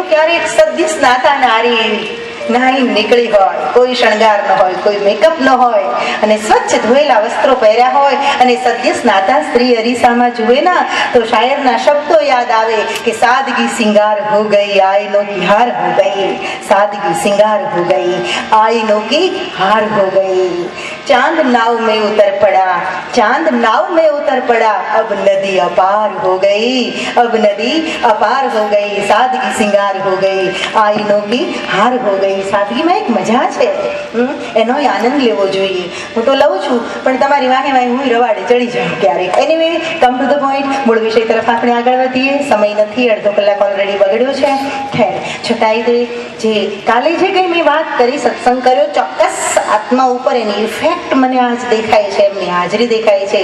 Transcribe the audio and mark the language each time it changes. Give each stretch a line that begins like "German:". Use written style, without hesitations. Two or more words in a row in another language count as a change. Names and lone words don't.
Gujarati: ક્યારેક સદ્ય સ્નાતા નારી નાહી નીકળી હોય, કોઈ શણગાર ન હોય, કોઈ મેકઅપ ન હોય અને સ્વચ્છ ધોયેલા વસ્ત્રો પહેર્યા હોય અને સદ્ય સ્નાતા સ્ત્રી અરીસામાં જુએ ના તો શાયરના શબ્દો યાદ આવે કે
Hindi: सादगी सिंगार हो गई, आईनों की हार हो गई. सादगी सिंगार हो गई, आईनों की हार हो गई. ચાંદ नाव में उतर पड़ा, चांद नाव में उतर पड़ा, अब नदी अपार हो गई, अब नदी अपार हो गई. सादगी सिंगार हो गई, आईनों की हार हो गई.
Gujarati: સાદગીમાં એક મજા છે, એનો આનંદ લેવો જોઈએ. હું તો લઉં છું પણ તમારી વાહે વાહે હું રવાડે ચડી જાઉં ક્યારેક. એનીવે,
English: come to the point,
Gujarati: મૂળ વિષય તરફ આપણે આગળ વધીએ. સમય નથી, અડધો કલાક ઓલરેડી બગડ્યો છે. ખેર, છતાંય જે કાલે જે કંઈ મેં વાત કરી, સત્સંગ કર્યો, ચોક્કસ આત્મા ઉપર એની ઇફેક્ટ મને આજ દેખાય છે, એમની હાજરી દેખાય છે.